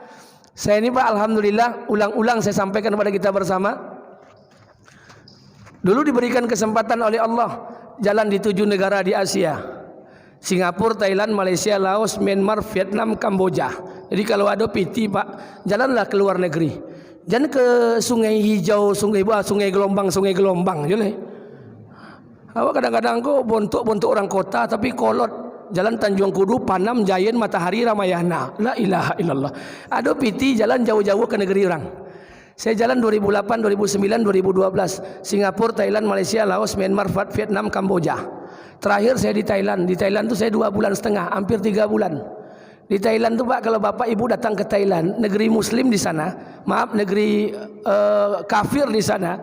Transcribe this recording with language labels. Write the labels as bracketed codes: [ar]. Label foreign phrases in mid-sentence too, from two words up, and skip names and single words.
[id] Saya ini Pak, alhamdulillah ulang-ulang saya sampaikan kepada kita bersama. Dulu diberikan kesempatan oleh Allah jalan di 7 negara di Asia. Singapura, Thailand, Malaysia, Laos, Myanmar, Vietnam, Kamboja. Jadi kalau ada PT Pak, jalanlah ke luar negeri. Jangan ke sungai hijau, sungai gelombang, jole. [min] Awak kadang-kadang kok bontok orang kota tapi kolot jalan Tanjung Kudu, Panam, Jayen, Matahari, Ramayana. [ar] La ilaha illallah. [id] Ada PT jalan jauh-jauh ke negeri orang. Saya jalan 2008, 2009, 2012. Singapura, Thailand, Malaysia, Laos, Myanmar, Vietnam, Kamboja. Terakhir saya di Thailand. Di Thailand tu saya 2,5 bulan, hampir 3 bulan. Di Thailand tu Pak, kalau bapak ibu datang ke Thailand, negeri Muslim di sana, negeri kafir di sana.